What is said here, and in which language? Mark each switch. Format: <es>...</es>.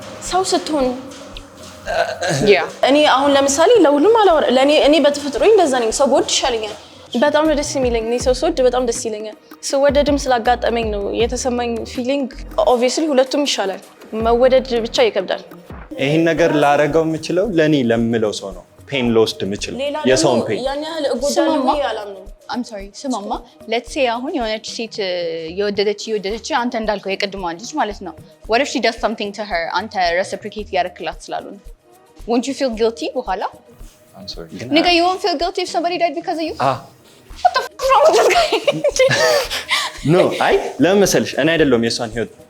<am>ሰው ስትሆን እኔ አሁን ለምሳሌ ለሁሉም አላወራ እኔ በተፈጥሮኝ እንደዛ ነኝ። ሰው ጎድ ይሻለኛል። በጣም ነው ደስ የሚለኝ። እኔ ሰው ስወድ በጣም ደስ ይለኛል። ስወደድም ስላጋጠመኝ ነው የተሰማኝ ፊሊንግ ኦብቪየስሊ ሁለቱም ይሻላል። መወደድ ብቻ ይከብዳል። ይሄን ነገር ላረገው የምችለው ለኔ ለምለው ሰው ነው ፔን ልወስድ የምችለው የሰውን ፔን ያን ያህል እጎዳለሁ ብዬ አላምንም።</am> <en>I'm sorry ስማማ let's say</en> <am>አሁን የሆነች ሴት የወደደች አንተ እንዳልከው የቅድሟ ልጅ ማለት ነው</am> <en>what if she does something to her አንተ reciprocate</en> <am>ያደርክላት ስላልሆነ</am> <en>won't you feel guilty በኋላ? I'm sorry nigga you won't feel guilty if somebody died because of you? what the fuck is wrong with this guy?</en> <am>no አይ ለምን መሰልሽ እኔ አይደለሁም የሷን ህይወት</am>